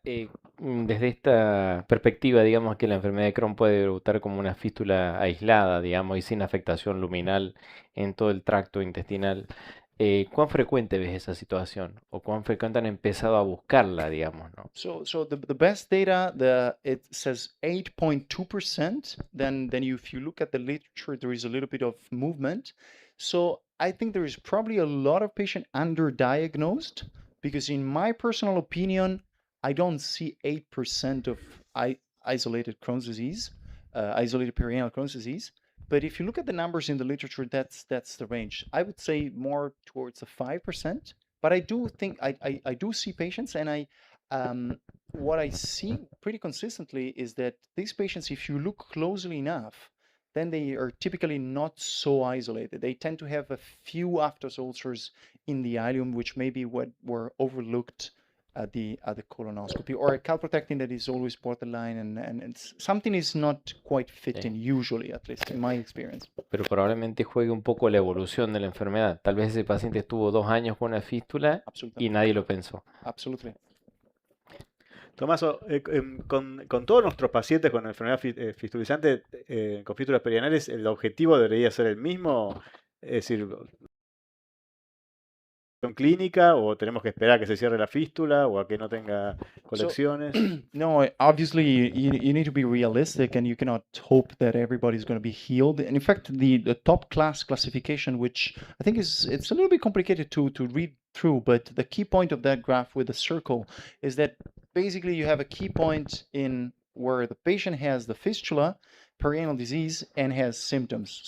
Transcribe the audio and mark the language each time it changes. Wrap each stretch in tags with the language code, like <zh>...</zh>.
<es>Desde esta perspectiva, digamos que la enfermedad de Crohn puede debutar como una fístula aislada, digamos, y sin afectación luminal en todo el tracto intestinal. ¿Cuán frecuente ves esa situación? ¿O cuán frecuente han empezado a buscarla, digamos, ¿no?</es> <en>So the best data, it says 8.2%. Then if you look at the literature, there is a little bit of movement. So I think there is probably a lot of patient underdiagnosed, because in my personal opinion, I don't see 8% of isolated Crohn's disease, isolated perianal Crohn's disease. But if you look at the numbers in the literature, that's the range. I would say more towards the 5%. But I do think I do see patients, and what I see pretty consistently is that these patients, if you look closely enough, then they are typically not so isolated. They tend to have a few aphthous ulcers in the ileum, which maybe what were overlooked at the colonoscopy, or a calprotectin that is always borderline, and something is not quite fitting, usually, at least in my experience.</en> <es>Pero probablemente juegue un poco la evolución de la enfermedad. Tal vez ese paciente estuvo 2 años con una fístula y nadie lo pensó.</es> <en>Absolutely.</en> <es>Tomaso, con todos nuestros pacientes con enfermedad fistulizante, con fístulas perianales, ¿el objetivo debería ser el mismo? Es decir, clínica, o tenemos que esperar a que se cierre la fístula o a que no tenga colecciones?</es> <en>No, obviously you need to be realistic, and you cannot hope that everybody's going to be healed. And in fact, the top class classification, which I think it's a little bit complicated to read through, but the key point of that graph with the circle is that basically you have a key point in where the patient has the fistula, perianal disease, and has symptoms.</en>